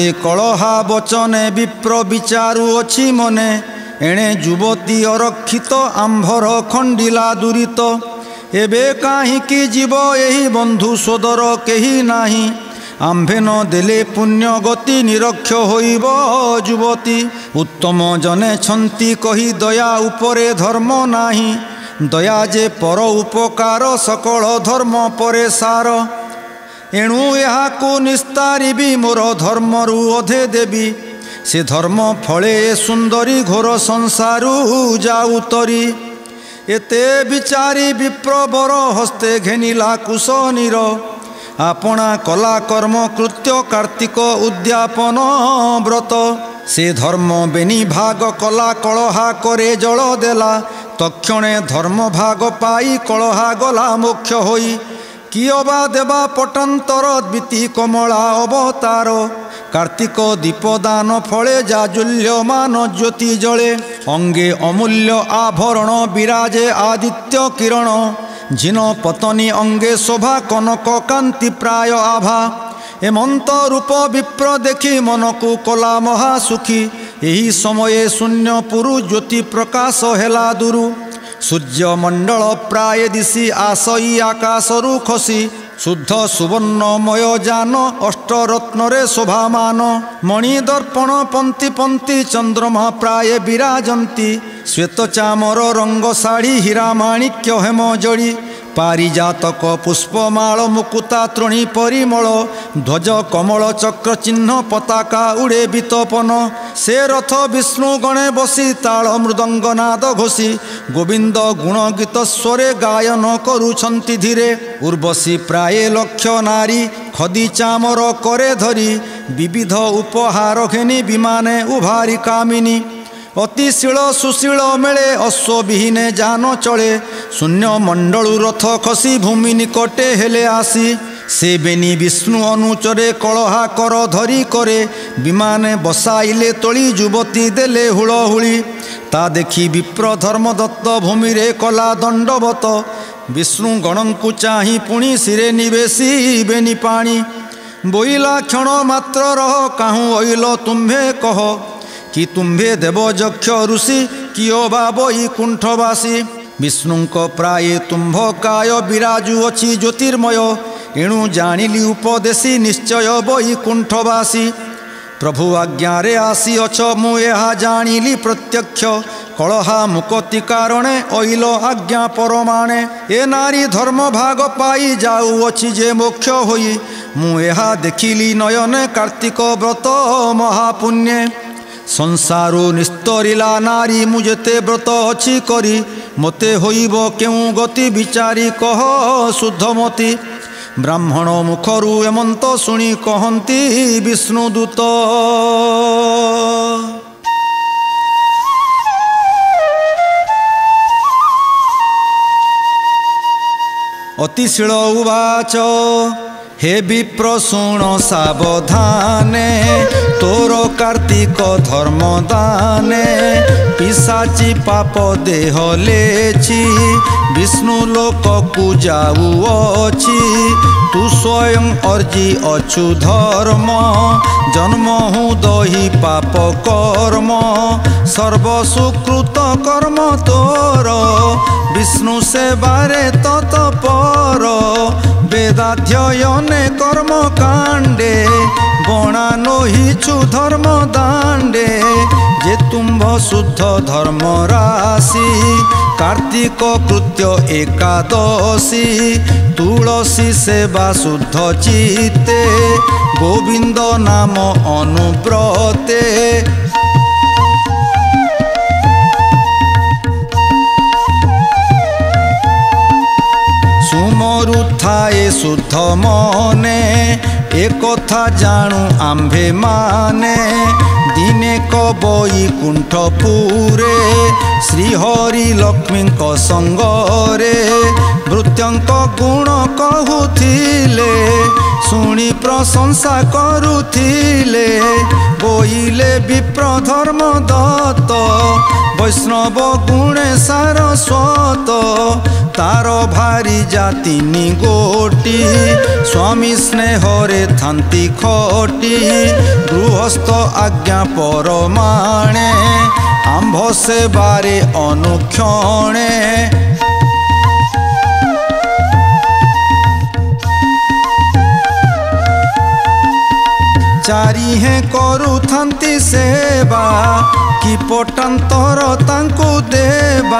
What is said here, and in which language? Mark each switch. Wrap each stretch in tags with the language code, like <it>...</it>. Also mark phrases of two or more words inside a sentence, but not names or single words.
<or>କଳହା ବଚନେ ବିପ୍ର ବିଚାରୁ ଅଛି ମନେ ଏଣେ ଯୁବତୀ ଅରକ୍ଷିତ ଆମ୍ଭର ଖଣ୍ଡିଲା ଦୁରିତ ଏବେ କାହିକି ଜୀବ ଏହି ବନ୍ଧୁ ସୋଦର କେହି ନାହିଁ ଆମ୍ଭେ ନ ଦେଲେ ପୁଣ୍ୟ ଗତି ନିରକ୍ଷ ହୋଇବ ଯୁବତୀ ଉତ୍ତମ ଜନେ ଛନ୍ତି କହି ଦୟା ଉପରେ ଧର୍ମ ନାହିଁ ଦୟା ଯେ ପର ଉପକାର ସକଳ ଧର୍ମ ପରେ ସାର ଏଣୁ ଯହାଁ ନିସ୍ତାରିବି ମୋର ଧର୍ମରୁ ଅଧେ ଦେବୀ ସେ ଧର୍ମ ଫଳେ ସୁନ୍ଦରୀ ଘୋର ସଂସାରୁ ଯାଉ ତରି ଏତେ ବିଚାରି ବିପ୍ରବର ହସ୍ତେ ଘେନିଲା କୁଶନୀର ଆପଣା କଲା କର୍ମ କୃତ୍ୟ କାର୍ତ୍ତିକ ଉଦ୍ୟାପନ ବ୍ରତ ସେ ଧର୍ମ ବେନି ଭାଗ କଲା କଳହା କରେ ଜଳ ଦେଲା ତକ୍ଷଣେ ଧର୍ମ ଭାଗ ପାଇ କଳହା ଗଲା ମୋକ୍ଷ ହୋଇ କିଅବା ଦେବା ପଟାନ୍ତର ବିତି କମଳା ଅବତାର କାର୍ତ୍ତିକ ଦୀପଦାନ ଫଳେ ଜାଜୁଲ୍ୟମାନ ଜ୍ୟୋତି ଜଳେ ଅଙ୍ଗେ ଅମୂଲ୍ୟ ଆଭରଣ ବିରାଜେ ଆଦିତ୍ୟ କିରଣ ଝିନ ପତନୀ ଅଙ୍ଗେ ଶୋଭା କନକ କାନ୍ତି ପ୍ରାୟ ଆଭା ଏମନ୍ତ ରୂପ ବିପ୍ର ଦେଖି ମନ କୋ କଲା ମହାସୁଖୀ ଯହି ସମୟ ଶୂନ୍ୟ ପୁରୁ ଜ୍ୟୋତି ପ୍ରକାଶ ହେଲା ଦୂରୁ ସୂର୍ଯ୍ୟମଣ୍ଡଳ ପ୍ରାୟ ଦିଶି ଆସଇ ଆକାଶରୁ ଖସି ଶୁଦ୍ଧ ସୁବର୍ଣ୍ଣମୟ ଯାନ ଅଷ୍ଟରତ୍ନ ରେ ଶୋଭାମାନ ମଣିଦର୍ପଣ ପଙ୍କ୍ତି ପଙ୍କ୍ତି ଚନ୍ଦ୍ରମା ପ୍ରାୟ ବିରାଜନ୍ତି ଶ୍ୱେତ ଚାମର ରଙ୍ଗ ଶାଢ଼ୀ ହୀରା ମାଣିକ୍ୟ ହେମ ଜଡ଼ି ପାରିଜାତକ ପୁଷ୍ପମାଳ ମୁକୁତା ତୃଣୀ ପରିମଳ ଧ୍ୱଜ କମଳ ଚକ୍ର ଚିହ୍ନ ପତାକା ଉଡ଼େ ବିତପନ ସେ ରଥ ବିଷ୍ଣୁ ଗଣେ ବସି ତାଳ ମୃଦଙ୍ଗ ନାଦ ଘୋଷି ଗୋବିନ୍ଦ ଗୁଣ ଗୀତ ସ୍ୱରେ ଗାୟନ କରୁଛନ୍ତି ଧୀରେ ଉର୍ବଶୀ ପ୍ରାୟ ଲକ୍ଷ ନାରୀ ଖଦି ଚାମର କରେ ଧରି ବିବିଧ ଉପହାର ଘେନି ବିମାନେ ଉଭାରି କାମିନୀ ଅତିଶୀଳ ସୁଶୀଳ ମେଳେ ଅଶ୍ୱବିହୀନେ ଯାନ ଚଳେ ଶୂନ୍ୟ ମଣ୍ଡଳୁ ରଥ ଖସି ଭୂମି ନିକଟେ ହେଲେ ଆସି ସେ ବେନି ବିଷ୍ଣୁ ଅନୁଚରେ କଳହା କର ଧରି କରେ ବିମାନେ ବସାଇଲେ ତୋଳି ଯୁବତୀ ଦେଲେ ହୁଳହୁଳି ତା ଦେଖି ବିପ୍ର ଧର୍ମଦତ୍ତ ଭୂମି ରେ କଲା ଦଣ୍ଡବତ ବିଷ୍ଣୁ ଗଣଙ୍କୁ ଚାହିଁ ପୁଣି ଶିରେ ନିବେଶି ବେନି ପାଣି ବୋଇଲା କ୍ଷଣ ମାତ୍ର ରହ କାହୁଁ ଓଇଲ ତୁମ୍ଭେ କହ କି ତୁମ୍ଭେ ଦେବ ଯକ୍ଷ ଋଷି କିଓ ବାବଇ କୁଣ୍ଠବାସୀ ବିଷ୍ଣୁଙ୍କ ପ୍ରାୟ ତୁମ୍ଭ କାୟ ବିରାଜୁ ଅଛି ଜ୍ୟୋତିର୍ମୟ ଏଣୁ ଜାଣିଲି ଉପଦେଶୀ ନିଶ୍ଚୟ ବଇ କୁଣ୍ଠବାସୀ ପ୍ରଭୁ ଆଜ୍ଞା ରେ ଆସି ଅଛ ମୁ ଏହା ଜାଣିଲି ପ୍ରତ୍ୟକ୍ଷ କଳହା ମୁକତି କାରଣେ ଓଇଲ ଆଜ୍ଞା ପରମାଣେ ଏ ନାରୀ ଧର୍ମ ଭାଗ ପାଇ ଯାଉ ଅଛି ଯେ ମୋକ୍ଷ ହୋଇ ମୁ ଏହା ଦେଖିଲି ନୟନେ କାର୍ତ୍ତିକ ବ୍ରତ ମହାପୁଣ୍ୟେ ସଂସାରୋ ନିସ୍ତରିଲା ନାରୀ ମୁଝେତେ ବ୍ରତ ଅଚ୍ଛି କରି ମତେ ହୋଇବ କେଉ ଗତି ବିଚାରି କହ ଶୁଦ୍ଧମତି ବ୍ରାହ୍ମଣ ମୁଖରୁ ଏମନ୍ତ ଶୁଣି କହନ୍ତି ବିଷ୍ଣୁଦୂତ ଅତିଶୀଳ ଉବାଚ ହେ ବିପ୍ର ଶୁଣ ସାବଧାନେ ତୋର କାର୍ତ୍ତିକ ଧର୍ମ ଦାନେ ପିଶାଚୀ ପାପ ଦେହ ଲେଛି ବିଷ୍ଣୁ ଲୋକ କୋ ଯାଉଅଛି ତୁ ସ୍ୱୟଂ ଅର୍ଜି ଅଛୁ ଧର୍ମ ଜନ୍ମ ହୁଁ ଦହି ପାପ କର୍ମ ସର୍ବ ସୁକୃତ କର୍ମ ତୋର ବିଷ୍ଣୁ ସେବାରେ ତତ୍ପର ବେଦାଧ୍ୟୟନେ କର୍ମ କାଣ୍ଡେ ବଣା ନହିଛୁ ଧର୍ମ ଦାଣ୍ଡେ ଯେ ତୁମ୍ଭ ଶୁଦ୍ଧ ଧର୍ମ ରାଶି କାର୍ତ୍ତିକ କୃତ୍ୟ ଏକାଦଶୀ ତୁଳସୀ ସେବା ଶୁଦ୍ଧ ଚିତ୍ତେ ଗୋବିନ୍ଦ ନାମ ଅନୁବ୍ରତେ ସୁମରୁଥାଏ ଶୁଦ୍ଧ ମନେ ଏକ କଥା ଜାଣୁ ଆମ୍ଭେ ମାନେ ଦିନେ କବଇ କୁଣ୍ଠପୁରେ ଶ୍ରୀହରି ଲକ୍ଷ୍ମୀ ସଙ୍ଗରେ ଭୃତ୍ୟଙ୍କ ଗୁଣ କହୁଥିଲେ ଶୁଣି ପ୍ରଶଂସା କରୁଥିଲେ ବୋଇଲେ ବିପ୍ର ଧର୍ମ ଦତ୍ତ ବୈଷ୍ଣବ ଗୁଣେ ସାରସ୍ୱତ ତାର ଭାରି ଜାତିନୀ ଗୋଟି ସ୍ୱାମୀ ସ୍ନେହରେ ଥାନ୍ତି ଖଟି ଗୃହସ୍ଥ ଆଜ୍ଞା ପରମାଣେ ଆମ୍ଭ ସେବାରେ ଅନୁକ୍ଷଣେ ଚାରିହେ କରୁଥାନ୍ତି ସେବା କି ପଟାନ୍ତର ତାଙ୍କୁ ଦେବା</or>